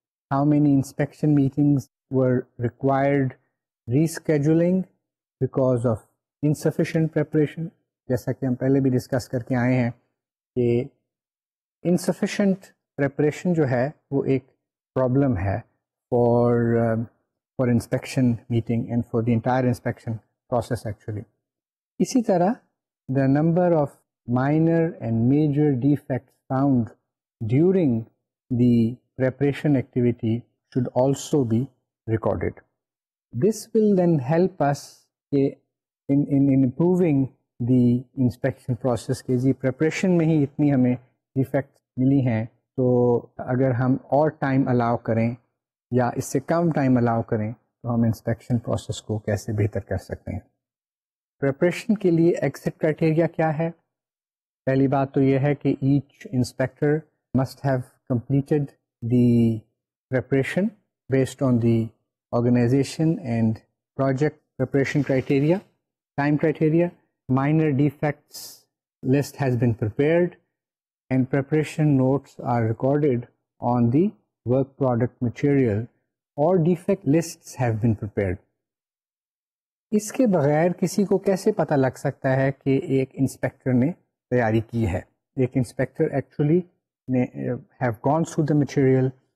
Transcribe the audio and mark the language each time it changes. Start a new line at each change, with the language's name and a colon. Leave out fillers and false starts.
English: How many inspection meetings were required rescheduling because of insufficient preparation.
Urdu: جیسا کہ ہم پہلے بھی ڈسکس کر کے آئے ہیں کہ انسفیشینٹ پریپریشن جو ہے وہ ایک پرابلم ہے
English: For inspection meeting and for the entire inspection process actually.
Urdu: اسی طرح
English: The number of minor and major defects found during the preparation activity should also be recorded. This will then help us in improving the inspection process.
Urdu: کہ جی preparation میں ہی اتنی ہمیں defects ملی ہیں, تو اگر ہم اور ٹائم الاؤ کریں یا اس سے کم ٹائم الاؤ کریں تو ہم انسپیکشن پروسیس کو کیسے بہتر کر سکتے ہیں. پریپریشن کے لیے ایگزٹ کرائٹیریا کیا ہے؟ پہلی بات تو یہ ہے کہ
English: Each inspector must have completed the preparation based on the organisation and project preparation criteria. Time criteria, minor defects list has been prepared and preparation notes are recorded on the work product material, or defect lists have been prepared.
Urdu: اس کے بغیر کسی کو کیسے پتہ لگ سکتا ہے کہ ایک انسپیکٹر نے تیاری کی ہے؟ ایک انسپیکٹر ایکچولی نے
English: Have gone through the material.